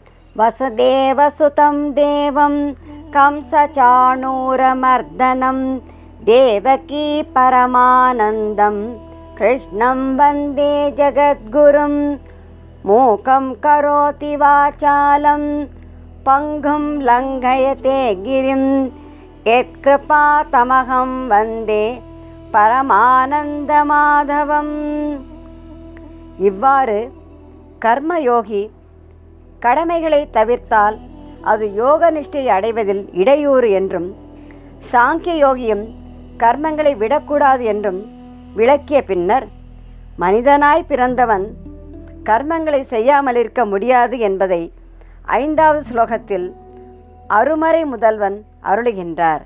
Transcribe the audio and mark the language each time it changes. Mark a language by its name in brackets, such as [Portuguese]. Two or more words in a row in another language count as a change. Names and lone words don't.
[Sanskrit] वसुदेवसुतं देवं कंसचाणूरमर्दनं देवकी परमानन्दं कृष्णं वन्दे जगद्गुरुं मूकं करोति वाचालं पङ्गुं लङ्घयते गिरिं यत्कृपातमहं वन्दे பரமானந்தமாதவம். [Tamil] இவ்வாறு கர்மயோகி கடமைகளை தவிர்த்தால் அது யோக நிஷ்டையை அடைவதில் இடையூறு என்றும், சாங்கிய யோகியும் கர்மங்களை விடக்கூடாது என்றும் விளக்கிய பின்னர், மனிதனாய் பிறந்தவன் கர்மங்களை செய்யாமல் இருக்க முடியாது என்பதை 5வது ஸ்லோகத்தில் அருமறை முதல்வன் அருளுகின்றார்.